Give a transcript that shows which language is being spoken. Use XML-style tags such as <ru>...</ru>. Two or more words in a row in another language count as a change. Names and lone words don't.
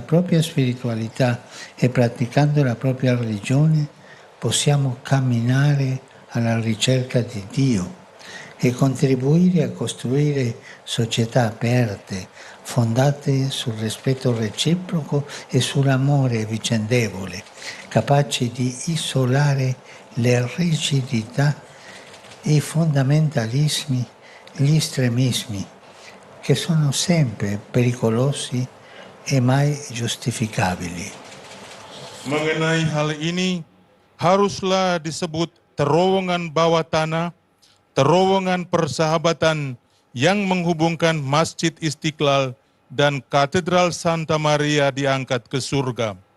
<it>propria spiritualità e praticando la propria religione, possiamo camminare alla ricerca di Dio e contribuire a costruire società aperte, fondate sul rispetto reciproco e sull'amore vicendevole, capaci di isolare le rigidità, i fondamentalismi, gli estremismi, che sono sempre pericolosi e mai giustificabili.</it> <id>Mengenai hal ini, haruslah disebut terowongan bawah tanah, terowongan persahabatan yang menghubungkan Masjid Istiqlal dan Katedral Santa Maria diangkat ke surga.</id>